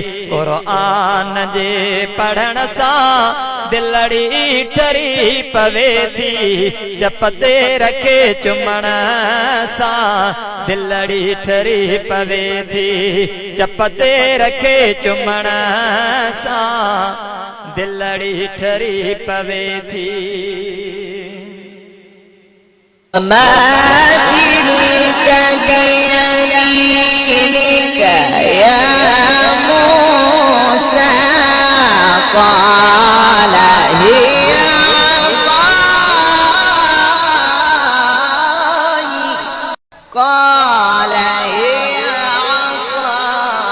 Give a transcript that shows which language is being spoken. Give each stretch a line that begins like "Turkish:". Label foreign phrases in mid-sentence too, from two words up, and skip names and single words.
Sindhi: क़ुरान जे पढ़ण सां दिलड़ी ठरी पवे थी, जप ते रखे चुमण सां दिलड़ी ठरी पवे थी, जप ते रखे चुमण सां दिलड़ी ठरी पवे थी।
Arabic: ما تلك بيمينك يا موسى؟ قال هي عصاي، قال هي عصاي.